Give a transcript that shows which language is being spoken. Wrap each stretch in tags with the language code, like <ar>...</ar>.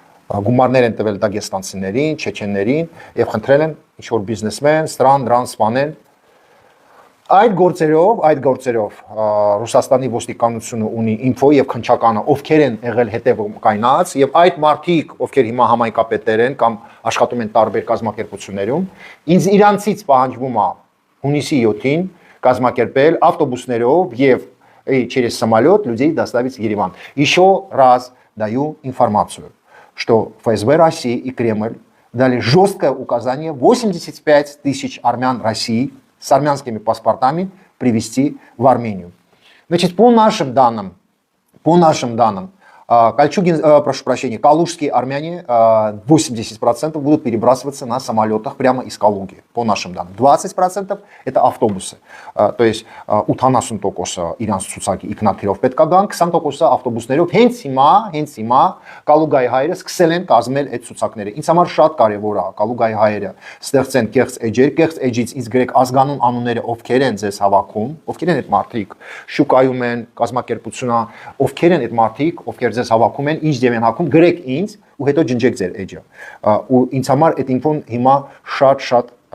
<hy>Գումարներ են տվել դագեստանցիներին, չեչեններին եւ խնդրել են ինչ-որ բիզնեսմեն, դրան սպանել։ Այդ գործերով Ռուսաստանի ոստիկանությունը ունի ինֆո եւ քննչականը, ովքեր են եղել հետևում կայնած եւ այդ մարդիկ, ովքեր հիմա համայնքապետեր են կամ աշխատում են տարբեր կազմակերպություններում, ինձ իրանցից պահանջվում է հունիսի 7-ին կազմակերպել автобусներով եւ</hy> <ru>через самолет людей доставить в Ереван. Еще раз даю информацию, что ФСБ России и Кремль дали жесткое указание 85 тысяч армян России с армянскими паспортами привезти в Армению. Значит, по нашим данным, прошу прощения, калужские армяне 80% будут перебрасываться на самолетах прямо из Калуги, по нашим данным. 20% это автобусы. То есть</ru> <hy>80% իրանց ցուցակի ինքնաթիռով պետք է գան, 20% ավտոբուսներով հենց հիմա Կալուգայի հայերը սկսել են կազմել այդ ցուցակները։ Ինձ համար շատ կարևոր է Կալուգայի հայերը ստեղծեն կեղծ էջեր, կեղծ էջից ինձ գրեք ազգանուն անունները, ովքեր են ձեզ հավաքում, ովքեր են այդ մարդիկ, շուկայում են, կազմակերպությունա, ովքեր են այդ մարդիկ, ովքեր ձեզ հավաքում են, ինչ դեմ են հակում, գրեք ինձ ու հետո ջնջեք ձեր էջը։ Ու ինձ համար այդ ինֆոն հիմա շատ</hy>